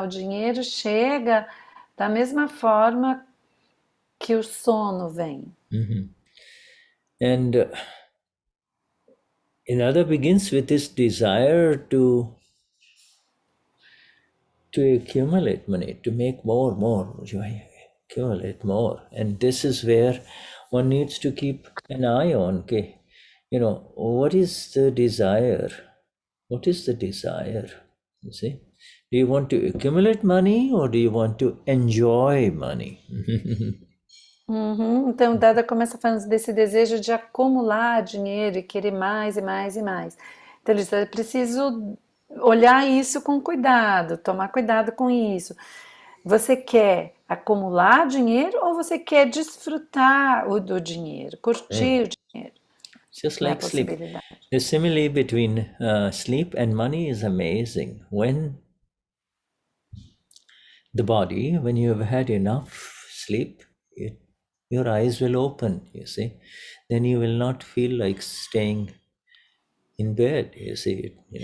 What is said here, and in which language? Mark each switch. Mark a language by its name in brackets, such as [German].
[Portuguese] O dinheiro chega da mesma forma que o sono vem. [English] And another begins with this desire to accumulate money, to make more. accumulate more. And this is where one needs to keep an eye on, okay, what is the desire? What is the desire? You see? Do you want to accumulate money or do you want to enjoy money? Uhum. [Portuguese] Então, Dada começa falando desse desejo de acumular dinheiro e querer mais e mais e mais. Então, ele diz, é preciso olhar isso com cuidado, tomar cuidado com isso. Você quer acumular dinheiro ou você quer desfrutar do dinheiro, curtir o dinheiro? [English] Just [Portuguese] É a [English] like sleep. [Portuguese] possibilidade. [English] The simile between sleep and money is amazing. When the body, when you have had enough sleep, your eyes will open, you see. Then you will not feel like staying in bed, you see.